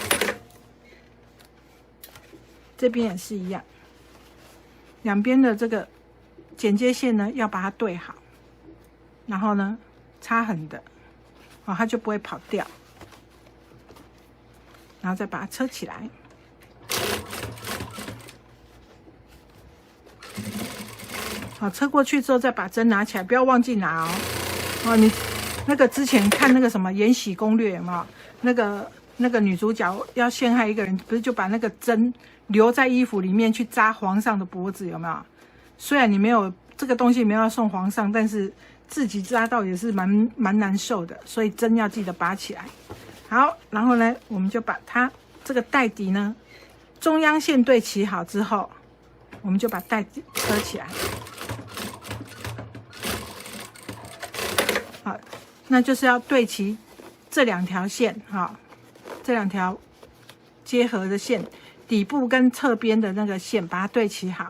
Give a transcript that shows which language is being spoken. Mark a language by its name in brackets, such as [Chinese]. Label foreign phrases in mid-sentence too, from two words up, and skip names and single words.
[Chinese] 這邊也是一樣，兩邊的這個剪接線呢要把它對好，然後呢插橫的，哦，它就不會跑掉，然後再把它車起來。好，車過去之後再把針拿起來，不要忘記拿哦。哦，你那個之前看那個什麼《延禧攻略》有沒有？那個女主角要陷害一個人，不是就把那個針留在衣服裡面去扎皇上的脖子，有沒有？雖然你沒有這個東西沒有要送皇上，但是自己扎到也是蠻難受的，所以針要記得拔起来。好，然後呢，我們就把它這個帶底呢，中央線對齊好之後，我們就把帶底車起來。好，那就是要对齊這兩條線哈，這兩條結合的線，底部跟側邊的那個線，把它對齊好。